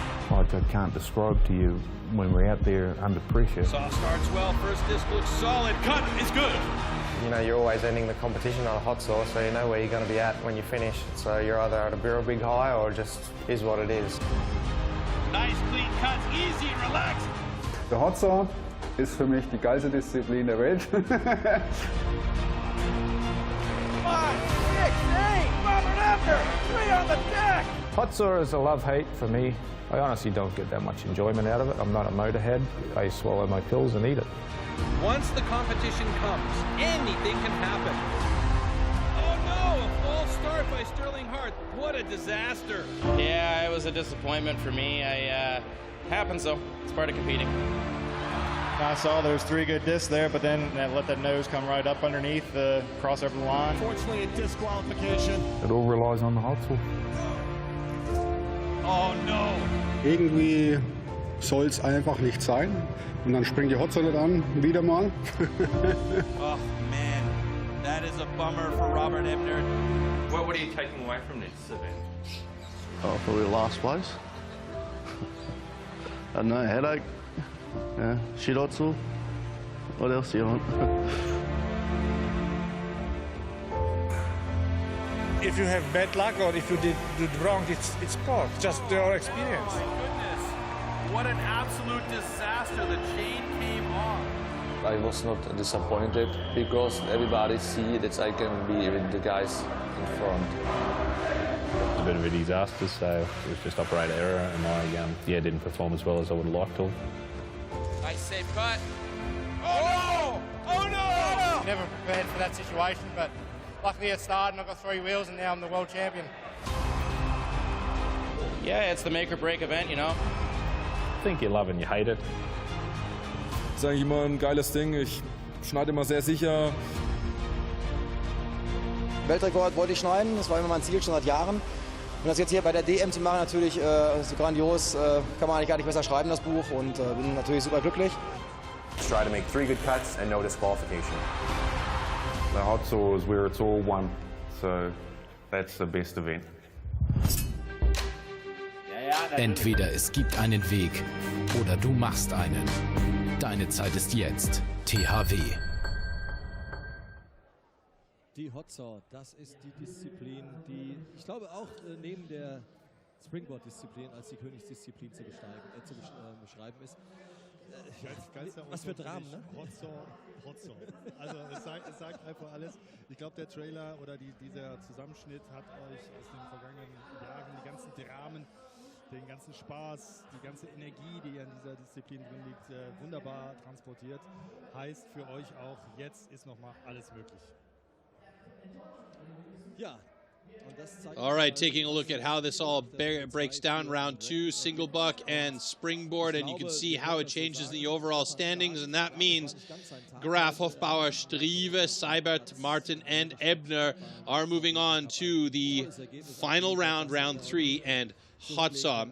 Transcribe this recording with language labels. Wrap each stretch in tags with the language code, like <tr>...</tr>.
<en>Like I can't describe to you when we're out there under pressure. Saw starts well, first disc looks solid, cut is good. You know, you're always ending the competition on a hot saw, so you know where you're going to be at when you finish. So you're either at a real big high or just is what it is. Nice clean cuts, easy, relaxed.</en> <de>Der Hot Saw ist für mich die geilste Disziplin der Welt.</de> <en>5, 6, 8, Robert Ebner, 3 on the deck. Hot saw is a love-hate for me. I honestly don't get that much enjoyment out of it. I'm not a motorhead. I swallow my pills and eat it. Once the competition comes, anything can happen. Oh no, a false start by Sterling Hart. What a disaster. Yeah, it was a disappointment for me. Happens though, it's part of competing. I saw there's 3 good discs there, but then let that nose come right up underneath, cross over the line. Unfortunately, a disqualification. It all relies on the hot saw. Oh no.</en> <de>Irgendwie soll es einfach nicht sein. Und dann springt die Hot Saw nicht an, wieder mal.</de> <en>Oh man, that is a bummer for Robert Ebner. What are you taking away from this event? Oh, probably last place. I don't know, headache. Yeah, shit hot saw. What else do you want? If you have bad luck or if you did wrong, it's part, just your experience. Oh my goodness, what an absolute disaster. The chain came off. I was not disappointed because everybody see that I can be with the guys in front. It was a bit of a disaster, so it was just operator error, and I didn't perform as well as I would have liked to. Nice safe cut. Oh no! Oh no! Never prepared for that situation, but luckily it started and I got 3 wheels and now I'm the world champion. Yeah, it's the make or break event, you know. I think you love and you hate it.</en> <de>Das ist eigentlich immer ein geiles Ding. Ich schneide immer sehr sicher. Weltrekord wollte ich schneiden, das war immer mein Ziel schon seit Jahren. Und das jetzt hier bei der DM zu machen, natürlich so grandios, kann man eigentlich gar nicht besser schreiben, das Buch. Und bin natürlich super glücklich.</de> <en>Try to make 3 good cuts and no disqualification. The hot saw is where it's all won, so that's the best event.</en> <de>Entweder es gibt einen Weg oder du machst einen. Deine Zeit ist jetzt. THW. Die Hot Saw, das ist die Disziplin, die ich glaube auch neben der Springboard-Disziplin als die Königsdisziplin zu beschreiben ist. Was für Dramen, ne? Hot Saw. Also es sagt einfach alles. Ich glaube, der Trailer oder dieser Zusammenschnitt hat euch aus den vergangenen Jahren die ganzen Dramen, den ganzen Spaß, die ganze Energie, die in dieser Disziplin drin liegt, wunderbar transportiert. Heißt für euch auch, jetzt ist nochmal alles möglich. Ja.</de> <en>All right, taking a look at how this all breaks down. Round 2, single buck and springboard, and you can see how it changes the overall standings, and that means Graf, Hofbauer, Strieve, Seibert, Martin, and Ebner are moving on to the final round, round 3, and hot saw.</en>